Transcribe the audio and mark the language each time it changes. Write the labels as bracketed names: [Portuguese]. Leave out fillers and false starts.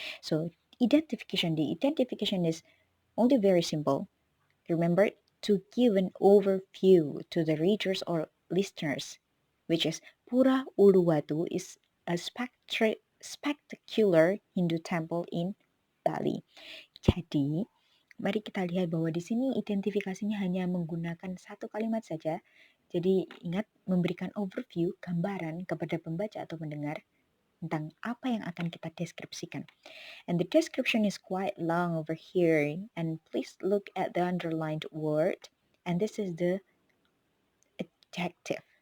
[English] So identification is only very simple. Remember to give an overview to the readers or listeners, which is Pura Uluwatu is a spectacular Hindu temple in Bali. [Indonesian] Jadi, mari kita lihat bahwa di sini identifikasinya hanya menggunakan satu kalimat saja. Jadi, ingat memberikan overview, gambaran kepada pembaca atau pendengar tentang apa yang akan kita deskripsikan. [English] And the description is quite long over here. And please look at the underlined word. And this is the adjective.